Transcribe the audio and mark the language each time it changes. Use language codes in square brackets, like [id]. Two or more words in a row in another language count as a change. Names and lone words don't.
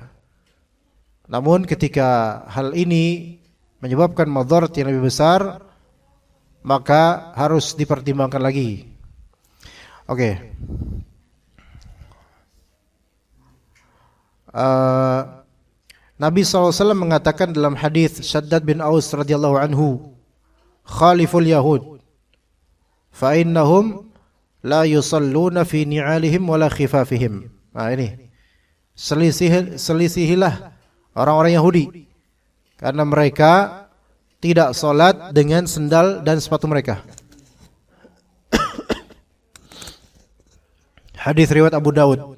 [id] Namun ketika hal ini menyebabkan madarat yang lebih besar, maka harus dipertimbangkan lagi. Oke. Nabi SAW mengatakan dalam hadis Shaddad bin Aus [ar] رضي الله عنه، خالفوا اليهود فإنهم لا يصلون في نعالهم ولا خفافهم. [id] Nah ini selisihilah orang-orang Yahudi, karena mereka tidak sholat dengan sendal dan sepatu mereka. Hadis riwayat Abu Daud.